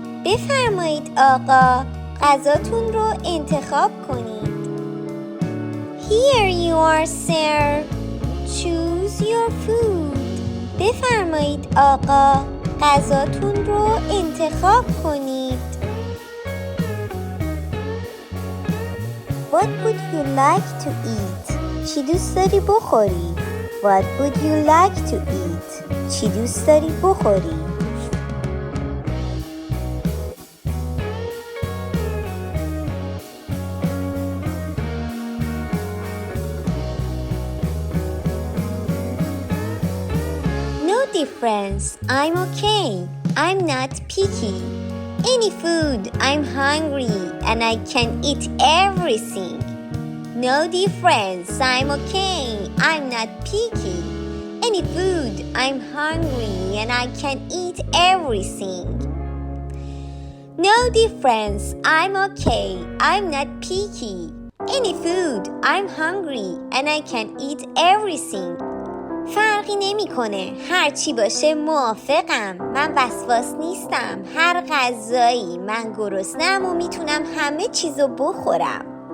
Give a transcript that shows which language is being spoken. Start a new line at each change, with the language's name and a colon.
Persian: بفرمایید آقا، غذاتون رو انتخاب کنید.
English: Here you are, sir. Choose your food.
Persian: بفرمایید آقا، غذاتون رو انتخاب کنید.
English: What would you like to eat?
Persian: چی دوست داری بخوری؟
English: What would you like to eat?
Persian: چی دوست داری بخوری؟
English: No difference. I'm okay. I'm not picky. Any food, I'm hungry and I can eat everything. No difference. I'm okay. I'm not picky. Any food, I'm hungry and I can eat everything. No difference. I'm okay. I'm not picky. Any food, I'm hungry and I can eat everything.
Persian: فرقی نمیکنه، هر چی باشه موافقم. من وسواس نیستم. هر غذایی، من گرسنه‌ام و میتونم همه چیزو بخورم.